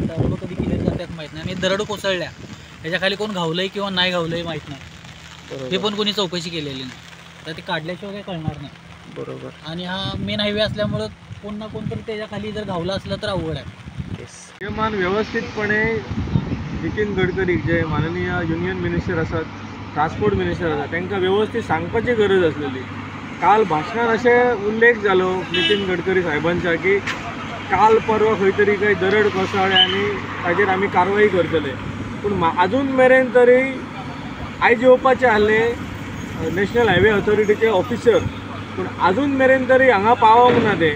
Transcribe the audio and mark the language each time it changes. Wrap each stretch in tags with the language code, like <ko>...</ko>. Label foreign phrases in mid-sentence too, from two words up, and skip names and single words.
<mr>त्या रोड कधी क्लिअर करतात माहीत नाही. आणि दरड कोसळल्या त्याच्या खाली कोण घावलंय किंवा नाही घावलंय माहीत नाही, हे पण कोणी चौकशी केलेली नाही. तर ते काढल्याशिवाय काही कळणार नाही. बरोबर. आणि हा</mr> <en>main highway</en> <mr>असल्यामुळं कोण ना कोणतरी त्याच्या खाली जर घावलं असलं तर अवघड आहे.</mr> <en>येस.</en> <mr>नियमान व्यवस्थितपणे नितीन गडकरी जे माननीय</mr> <en>union minister</en> <mr>असतात,</mr> <en>transport minister</en> <kok>असतात, तांकां व्यवस्थित सांगपाची गरज असलेली. काल भाशणात असे उल्लेख जालो नितीन गडकरी साहेबांचा की काल परवा खंय तरी काही दरड कोसळ्ळे आनी ताजेर आमी कारवाई करतले. पूण अजून मेरेन तरी आयज येवपाचे आहले नॅशनल हायवे ऑथॉरिटीचे ऑफिसर, पूण अजून मेरेन तरी हांगा पावोंक ना ते.</kok>